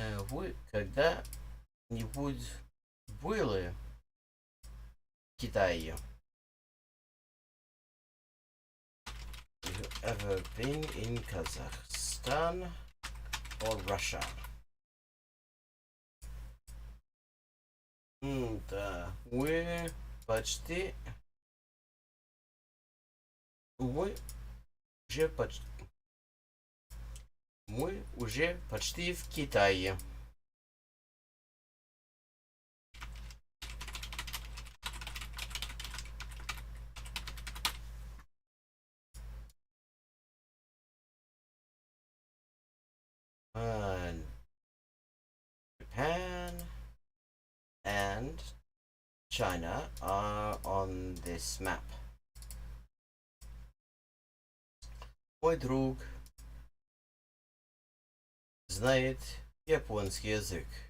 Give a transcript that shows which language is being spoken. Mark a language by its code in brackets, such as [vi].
[ru] Вы когда-нибудь были в Китае? [en] You ever been in Kazakhstan or Russia? [ru] Да, почти... Мы уже почти... Мы уже почти в Китае. [en] Japan and China are on this map. [ru] Мой друг знает японский язык.